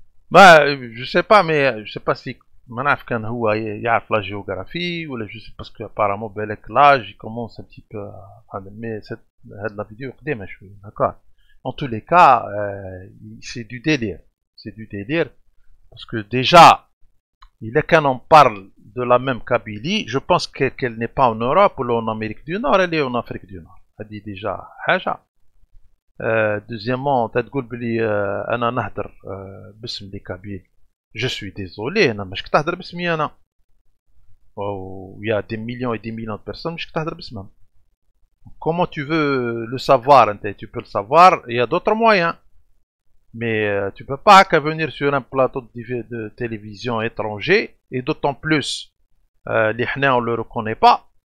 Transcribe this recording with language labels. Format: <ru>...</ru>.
<fr>Bah, je sais pas, mais je sais pas si Manaf</fr> <ar>كان هو يعرف</ar> <fr>la géographie ou je sais parce que apparemment بالك l'âge il commence un petit peu à mais cette la vidéo</fr> <ar>قديمة شوية,</ar> <fr>d'accord. En tous les cas, c'est du délire. C'est du délire parce que déjà, quand on parle de la même Kabylie, je pense qu'elle n'est pas en Europe ou en Amérique du Nord, elle est en Afrique du Nord. Elle dit déjà حاجة.</fr> <ar>Deuxièmement, تقول بلي أنا نهدر باسم لي كابيل.</ar> <fr>Je suis désolé,</fr> <ar>أنا مش كتهدر باسمي أنا.</ar> <fr>Il y a des millions et des millions de personnes</fr> <ar>مش كتهدر باسمهم.</ar> <fr>Comment tu veux le savoir? Tu peux le savoir, il y a d'autres moyens. Mais tu peux pas venir sur un plateau de télévision étranger, et d'autant plus les Hna on le reconnaît pas.</fr>